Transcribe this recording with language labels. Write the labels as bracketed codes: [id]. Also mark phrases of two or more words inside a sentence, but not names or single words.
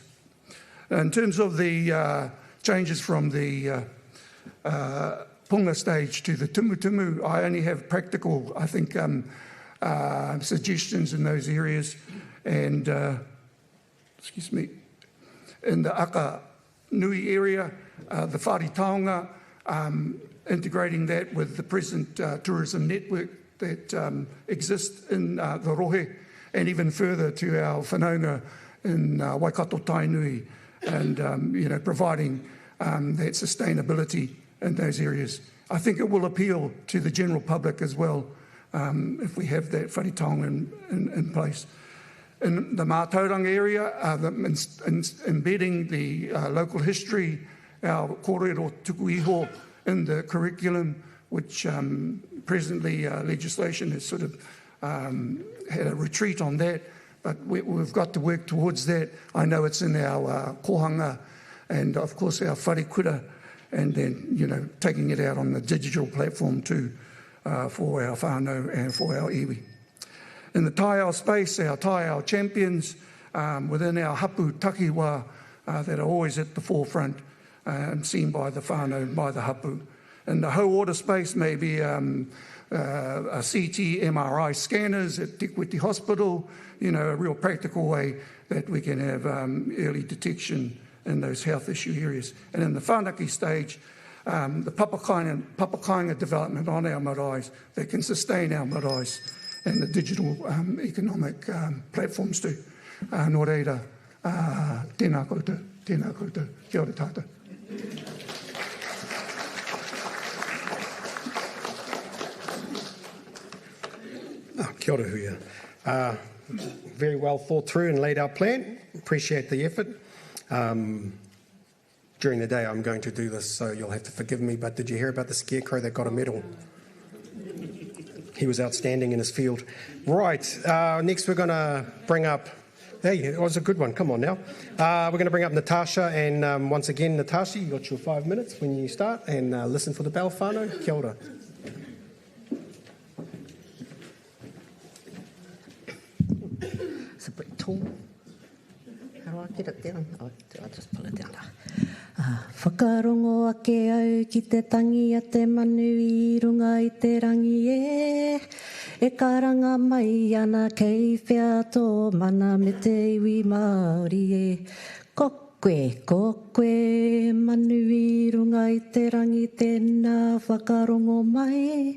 [en] In terms of the changes from the punga stage to the tumutumu, I only have practical, I think, suggestions in those areas. And, in the [mi] aka nui [en] area, the [mi] whare taonga, [en] integrating that with the present tourism network that exists in the Rohe, and even further to our whanaunga in Waikato Tainui, and providing that sustainability in those areas. I think it will appeal to the general public as well if we have that [mi] whare taonga [en] in place. In the Mātauranga area, embedding the local history, our [mi] kōrero tuku iho [en] in the curriculum, which presently legislation has sort of had a retreat on that, but we've got to work towards that. I know it's in our kohanga and, of course, our wharekura, and then, taking it out on the digital platform too for our whānau and for our iwi. In the taiao space, our taiao champions within our [mi] hapu takiwā [en] that are always at the forefront and seen by the whānau and by the hapu. In the whole water space, maybe a CT, MRI scanners at Te Kuiti Hospital, a real practical way that we can have early detection in those health issue areas. And in the whānaki stage, the papakainga development on our maraes that can sustain our maraes and the digital economic platforms too. [mi] Nō reira, tēnā koutou, kia ora tātou. Kia ora huia. [en] Very well thought through and laid out plan. Appreciate the effort. During the day I'm going to do this, so you'll have to forgive me, but did you hear about the scarecrow that got a medal? He was outstanding in his field. Right, next we're going to bring up, hey, it was a good one, come on now. We're going to bring up Natasha, and once again, Natasha, you got your 5 minutes when you start, and listen for the bell whānau. Kia ora. It's a bit tall. How do I get it down? I'll just pull it down. [mi] Whakarongo ake au ki te tangi a te manu I runga I te rangi e karanga mai ana kei whea tō mana me te iwi Māori e. Kokoe, manu I runga I te rangi tēnā whakarongo mai.